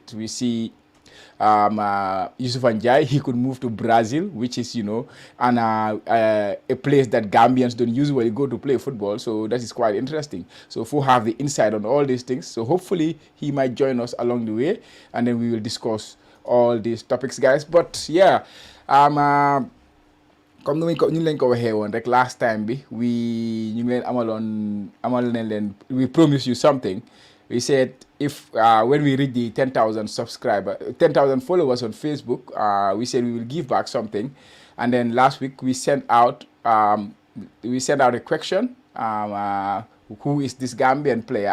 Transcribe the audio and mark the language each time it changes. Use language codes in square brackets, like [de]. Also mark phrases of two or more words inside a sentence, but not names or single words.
[en] We see Yusuf Njai, he could move to Brazil, which is, a place that Gambians don't usually go to play football. So that is quite interesting. So Fo have the insight on all these things. So hopefully he might join us along the way, and then we will discuss all these topics, guys. But yeah, [wo] comme ñu leen ko waxee woon rek [en] last time [wo] bi [en] we promised you something. We said if when we reach the 10,000 followers on Facebook, we said we will give back something. And then last week we sent out a question who is this Gambian player?